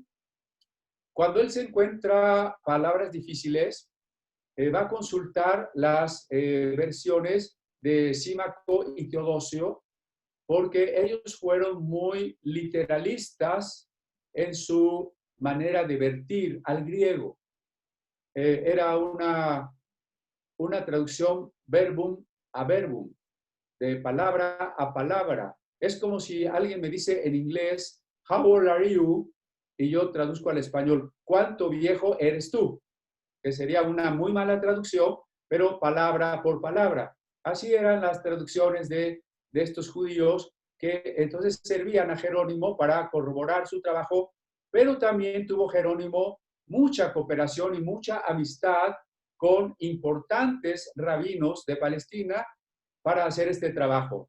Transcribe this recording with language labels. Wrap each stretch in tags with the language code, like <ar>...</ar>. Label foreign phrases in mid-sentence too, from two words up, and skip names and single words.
<es>Cuando él se encuentra palabras difíciles, va a consultar las versiones de Símaco y Teodosio, porque ellos fueron muy literalistas en su manera de vertir al griego. Era una traducción</es> <la>verbum a verbum,</la> <es>de palabra a palabra. Es como si alguien me dice en inglés,</es> <en>how old are you?</en> <es>Y yo traduzco al español, ¿cuánto viejo eres tú? Que sería una muy mala traducción, pero palabra por palabra. Así eran las traducciones de estos judíos que entonces servían a Jerónimo para corroborar su trabajo, pero también tuvo Jerónimo mucha cooperación y mucha amistad con importantes rabinos de Palestina para hacer este trabajo.</es>